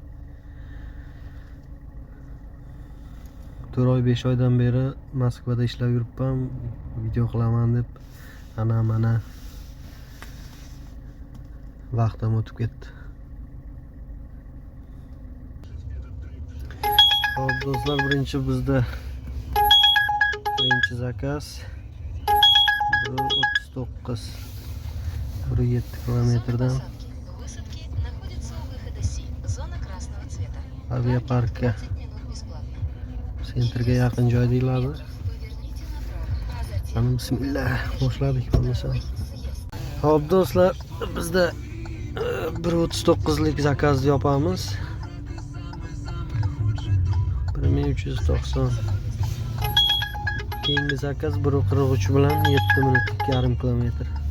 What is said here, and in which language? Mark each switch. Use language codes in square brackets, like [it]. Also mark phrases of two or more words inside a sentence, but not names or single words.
[uz] 4 oy 5 oydan beri Moskvada ishlab yuribman, video qilaman deb mana vaqtim o'tib ketdi. Hop do'stlar, bizda birinchi zakaz 1.39 1,7 kilometrdan [ru] Высадки находится у выхода Си, зона красного цвета. [uz] aviaparkka [ru] 20 минут бесплатно. [uz] sentrga yaqin joy deyiladi. [ru] Поверните направо, а затем [uz] Ana bismillah boshladik bo'lmasa. Hop do'stlar, bizda 1.39lik zakazni yopamiz. 1390. Keyingi zakaz 1.43 bilan 7 minut 2,5 kilometr.